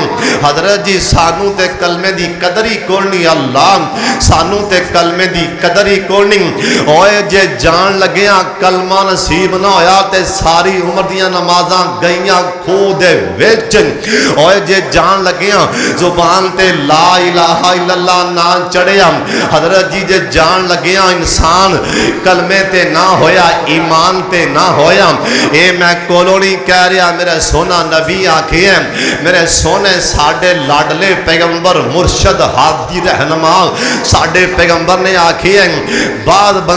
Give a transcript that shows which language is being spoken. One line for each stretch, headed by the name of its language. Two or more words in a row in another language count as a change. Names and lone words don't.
Punjabi: حضرت جی سانوں تے کلمے دی قدر ہی کوئی نہیں اللہ سانوں تے کلمے دی قدر ہی کوئی نہیں. اوئے جے جان لگیا کلمہ نصیب نہ ہویا تے ساری عمر دیاں نمازاں گئیاں کھوہ دے وچ. اوئے جے جان لگیا زبان تے
Arabic: لا إله إلا الله
Punjabi: نہ چڑھیا حضرت جی جے جان لگیا انسان کلمے تے نہ ہویا ایمان تے نہ ہویا. یہ میں کولوں نہیں کہہ رہا میرا سونا نبی آکھے ہے میرے سونے ساڈے لاڈلے پیغمبر مرشد ہادی رہنما ساڈے پیغمبر نے آکھے ہے بعد